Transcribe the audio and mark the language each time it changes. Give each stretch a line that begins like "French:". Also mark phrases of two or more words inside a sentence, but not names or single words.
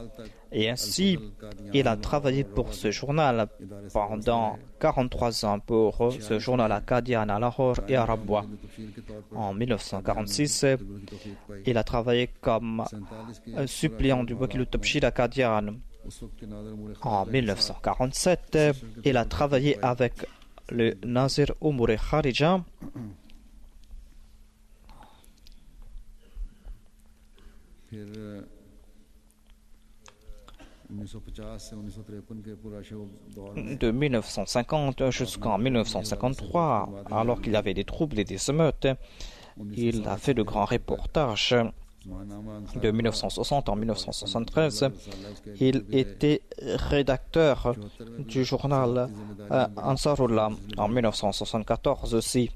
French: Et ainsi, il a travaillé pour ce journal pendant 43 ans pour ce journal à Qadian, à Lahore et à Rabwa. En 1946, il a travaillé comme suppléant du Wakil al-Tabshir à Qadian.
Hindi: उस वक्त के नाज़र उमर
French: En 1947, il a travaillé avec le Nazir Umur Kharija.
Hindi: फिर 1950 से 1953 के पुराशे दौर में
French: De 1950 jusqu'en 1953, alors qu'il y avait des troubles et des émeutes, il a fait de grands reportages de 1960 en 1973. Il était rédacteur du journal Ansarullah en 1974 aussi.